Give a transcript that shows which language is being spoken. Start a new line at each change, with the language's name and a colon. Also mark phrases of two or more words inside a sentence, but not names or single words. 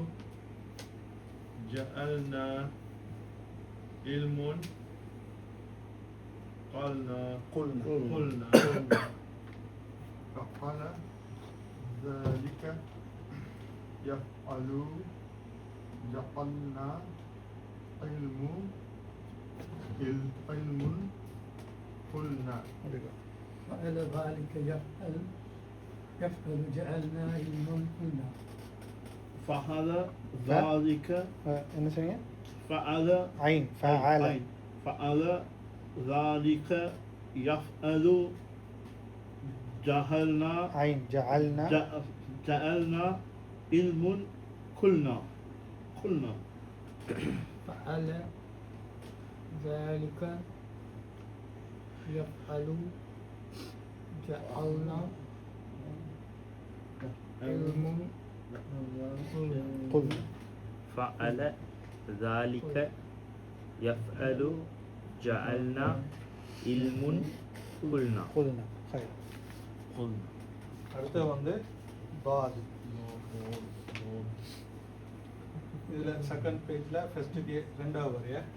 Arabic: جعلنا علم قلنا فعل ذلك يفعل جعلنا علم قلنا فعل ذلك يفعل جعلنا علم قلنا فعل ذلك
Tamil: என்ன சொன்னீங்க
Arabic: فعل عين فعل عين. فعل ذلك يفعل جهلنا عين جعلنا جعلنا علم قلنا فعل ذلك يفعل جعلنا علم قلنا فعل ذلك يفعل جعلنا علم قلنا قلنا خير قلنا
Tamil: அடுத்து வந்து பாத். இதுல
English: second pageல first
Tamil: ரெண்டாவது வரையா